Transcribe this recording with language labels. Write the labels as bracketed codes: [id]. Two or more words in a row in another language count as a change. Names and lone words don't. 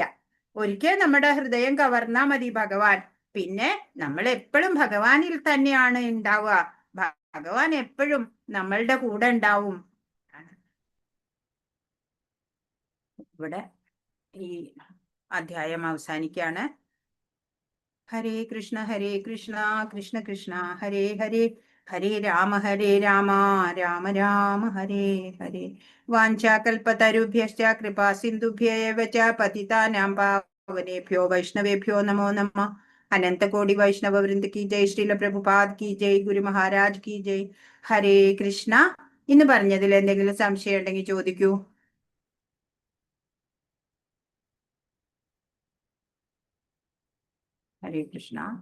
[ml] ഒരിക്കൽ നമ്മുടെ ഹൃദയം കവർന്നാ മതി ഭഗവാൻ, പിന്നെ നമ്മൾ എപ്പോഴും ഭഗവാനിൽ തന്നെയാണ് ഉണ്ടാവുക. ഭഗവാൻ എപ്പോഴും നമ്മളുടെ കൂടെ ഉണ്ടാവും. ഇവിടെ ഈ അധ്യായം അവസാനിക്കാണ്. [sa] ഹരേ കൃഷ്ണ കൃഷ്ണ കൃഷ്ണ ഹരേ ഹരേ, ഹരേ രാമ രാമ രാമ ഹരേ ഹരേ. വാഞ്ചാകൽപതരുഭ്യശ്ച കൃപാ സിന്ധുഭ്യ ഏവ ച പതിതാനാം പാവനേഭ്യോ വൈഷ്ണവേഭ്യോ നമോ നമഃ. [hi] अनंत कोटि वैष्णव वृंद की जय। श्रील प्रभुपाद की जय. गुरु महाराज की जय। हरे कृष्ण. [ml] ഇന്ന് പറഞ്ഞതിൽ എന്തെങ്കിലും സംശയം ഉണ്ടെങ്കിൽ ചോദിക്കൂ. ഹരേ കൃഷ്ണ.